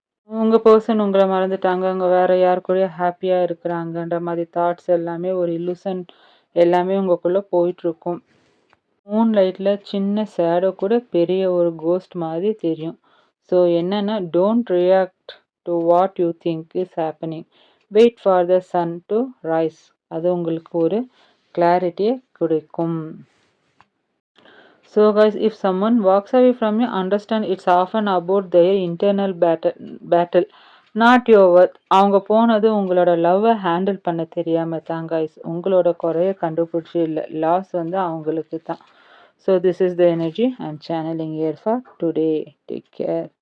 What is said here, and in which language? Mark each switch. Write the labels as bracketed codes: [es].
[ta] உங்கள் பர்சன் உங்களை மறந்துட்டாங்க, அவங்க வேறு யார் கூடயும் ஹாப்பியாக இருக்கிறாங்கன்ற மாதிரி தாட்ஸ் எல்லாமே ஒரு இல்லூஷன் எல்லாமே உங்களுக்குள்ளே போயிட்டுருக்கும். மூன் லைட்டில் சின்ன ஷேடோ கூட பெரிய ஒரு கோஸ்ட் மாதிரி தெரியும். ஸோ என்னென்னா, [en] Don't react to what you think is happening. Wait for the sun to rise. [ta] அது உங்களுக்கு ஒரு கிளாரிட்டியை கொடுக்கும். [en] So guys, if someone walks away from you, understand it's often about their internal battle, not your worth. [ta] அவங்க போனது உங்களோட லவ்வை handle பண்ண தெரியாம தான் guys. உங்களோட குறைய கண்டுபிடிச்சி இல்லை, லாஸ் வந்து அவங்களுக்கு தான். [en] So this is the energy I'm channeling here for today. Take care.